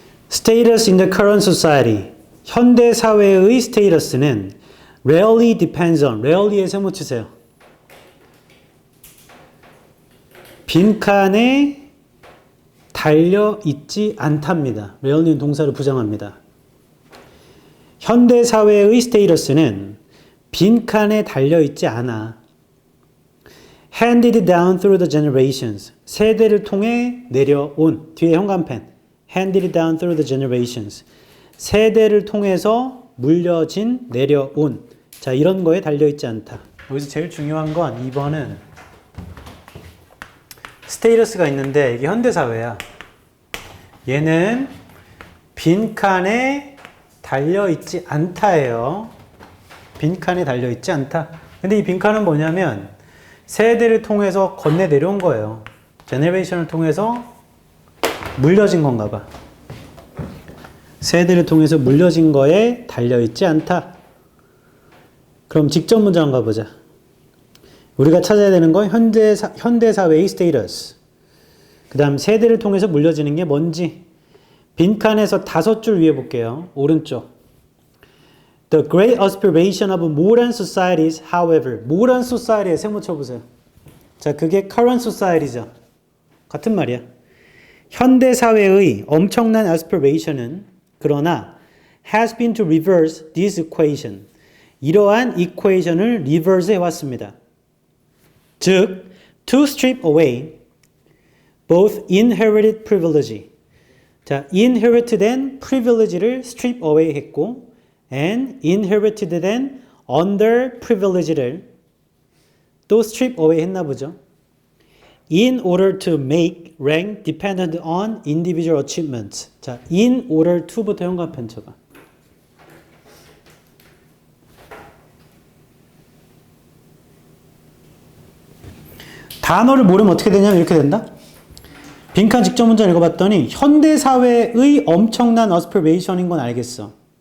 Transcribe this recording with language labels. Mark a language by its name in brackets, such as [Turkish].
[English] Status in the current society. [Korean] 현대 사회의 스테이터스는 [English] rarely depends on. [Korean] rarely에 세모 치세요. 빈칸에 달려 있지 않답니다. rarely는 동사를 부정합니다. 현대 사회의 스테이터스는 빈칸에 달려 있지 않아. [English] handed down through the generations. [Korean] 세대를 통해 내려온. 뒤에 현관펜. [English] handed down through the generations. [Korean] 세대를 통해서 물려진, 내려온. 자, 이런 거에 달려있지 않다. 여기서 제일 중요한 건 2번은 스테이터스가 있는데 이게 현대사회야. 얘는 빈칸에 달려있지 않다예요. 빈칸에 달려있지 않다. 근데 이 빈칸은 뭐냐면 세대를 통해서 건네 내려온 거예요. 제너레이션을 통해서 물려진 건가 봐. 세대를 통해서 물려진 거에 달려있지 않다. 그럼 직접 문장 가보자. 우리가 찾아야 되는 건 현대사회의 스테이터스. 그 다음 세대를 통해서 물려지는 게 뭔지. 빈칸에서 5줄 위에 볼게요. 오른쪽. [English] The great aspiration of modern societies, however. [Korean] modern society에 세모 쳐보세요. 자, 그게 current society죠. 같은 말이야. 현대사회의 엄청난 aspiration은 그러나 [English] has been to reverse this equation. [Korean] 이러한 equation을 reverse 해왔습니다. [English] 즉, to strip away both inherited privilege. [Korean] 자, inherited된 privilege를 strip away 했고 and inherited된 underprivileged를 또 strip away 했나 보죠. [English] In order to make rank dependent on individual achievements. [Korean] 자, in order to부터 현관펜 쳐봐. 단어를 모르면 어떻게 되냐면 이렇게 된다. 빈칸 직접 문장 읽어봤더니 현대사회의 엄청난 aspiration인 건 알겠어.